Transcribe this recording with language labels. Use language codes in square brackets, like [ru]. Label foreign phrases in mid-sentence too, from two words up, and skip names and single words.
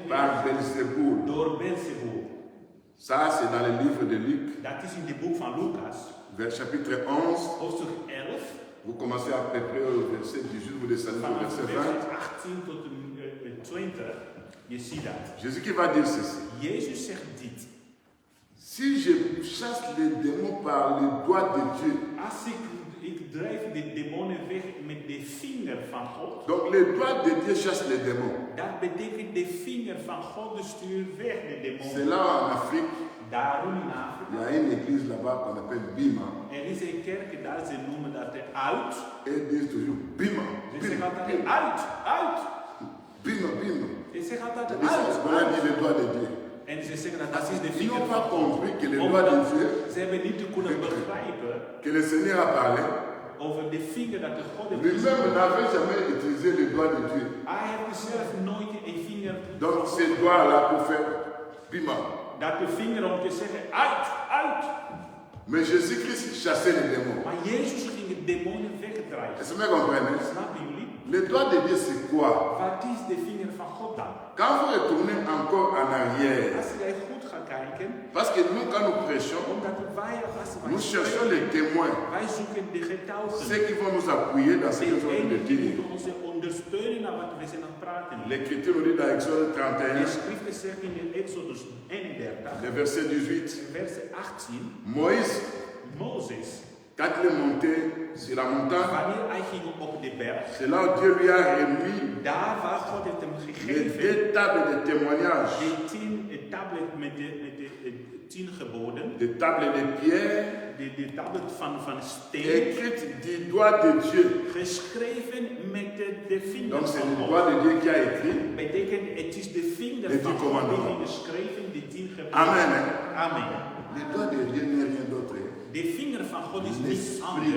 [fr] par [nl] weg Belzéboul. door Beelzebub. [fr] Ça, c'est dans le livre de Luc, [nl] Dat is in de boek van Lucas, [fr] vers chapitre 11. [nl] hoofdstuk 11, [fr] Vous commencez à peu près au verset 18, vous descendez au [nl] vanaf [fr] verset [nl] vers 20. 18 tot en 20. Je ziet dat. [fr] Jésus qui va dire ceci. [nl] Jezus zegt dit. [fr] Si je chasse les démons par le doigt de Dieu, [nl] Als ik drijf de demonen weg met de vinger van God, [fr] donc le doigt de Dieu chasse les démons. [nl] dat betekent de vinger van God stuurt weg de [fr] C'est [nl] demonen. [fr] là en Afrique, [nl] Daarom in [fr] il [nl] Afrika, [fr] y a une église là-bas qu'on appelle Bima. [nl] er is een kerk daar ze noemen dat uit. [fr] Et ils disent toujours Bima, [nl] Ze zeggen Bima, altijd Bima, uit. Bima, Bima. Ze zeggen altijd [fr] On a dit [nl] uit. [fr] le doigt de Dieu. [nl] En ze zeggen dat dat is de [fr] Ils [nl] vinger [fr] n'ont [nl] van [fr] pas [nl] God. [fr] compris que le doigt de [nl] Omdat [fr] Dieu, [nl] ze hebben niet kunnen begrijpen [fr] que le Seigneur a parlé, [nl] over de vinger dat de God heeft [fr] lui-même [nl] gezet. [fr] n'avait jamais utilisé le doigt de Dieu. [nl] Hij heeft zelf nooit een vinger [fr] Donc ce doigt-là pour faire Bima. [nl] dat de vinger om te zeggen uit. [fr] Mais Jésus-Christ chassait les démons. [nl] Maar Jezus ging de demonen wegdrijven. [fr] Est-ce que vous comprenez? [nl] Snappen jullie? [fr] Le doigt de Dieu, c'est quoi? [nl] Wat is de vinger van God dan? [fr] Quand vous retournez encore en arrière, [nl] Als jij goed gaat kijken, [fr] parce que nous, quand nous prêchons, [nl] omdat wij als [fr] nous [nl] wij [fr] cherchons les [nl] spreken, [fr] témoins, [nl] wij zoeken de getuigen. [fr] ceux qui vont nous appuyer dans ce que nous allons [nl] Degenen die [fr] dire. [nl] moeten ons ondersteunen naar wat we zijn aan het praten. [fr] L'Écriture nous dit dans Exode [nl] De 31, schriften zeggen in Exodus 31, [fr] le verset 18, [nl] vers 18, Moïse, Mozes, [fr] quand il est monté sur la montagne, [nl] wanneer hij ging op de berg, [fr] c'est là où Dieu lui a remis [nl] daar waar God heeft hem [fr] les [nl] gegeven, [fr] 2 tables de témoignage, [nl] de 10 tablet met de 10 geboden, [fr] des tables de pierre, [nl] de tablet van steen, [fr] écrites du doigt de Dieu. [nl] geschreven met de vinger [fr] Donc c'est [nl] van [fr] le [nl] God. [fr] doigt de Dieu qui a écrit. [nl] Betekent, het is de vinger [fr] De [nl] van 10 God die [fr] commandements. [nl] ging geschreven, de 10 geboden. [fr] Amen. Hein? Amen. Le doigt de Dieu n'est rien d'autre. [nl] De vinger van God is niets [fr] L'Esprit [nl] anders.